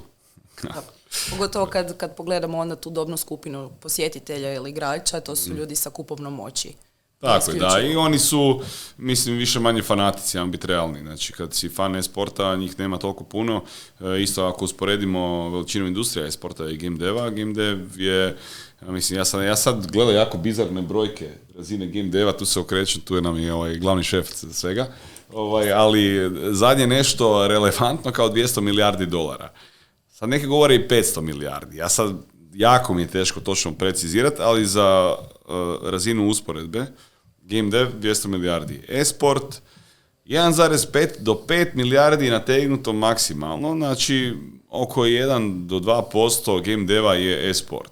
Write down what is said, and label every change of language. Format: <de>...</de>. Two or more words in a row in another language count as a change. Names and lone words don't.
<hr>Pogotovo kad pogledamo onda tu dobnu skupinu posjetitelja ili igrača, to su ljudi sa kupovnom moći. Tako je, da, i oni su, mislim, više manje fanatici, biti realni. Znači, kad si fan e-sporta, njih nema toliko puno. Isto ako usporedimo veličinu industrija e-sporta i</hr> <en>game deva, game dev</en> <hr>je, mislim, ja sad gledam jako bizarne brojke razine</hr> <en>game deva,</en> <hr>tu se okrećem, tu je nam i ovaj glavni šef svega, ali zadnje nešto relevantno kao 200 milijardi dolara. Sad neki govore i 500 milijardi. Ja sad, jako mi je teško točno precizirati, ali za razinu usporedbe,</hr> <en>game dev</en> <hr>200 milijardi, e-sport 1,5 do 5 milijardi nategnuto maksimalno, znači oko 1 do 2%</hr> <en>game deva</en> <hr>je e-sport.</hr>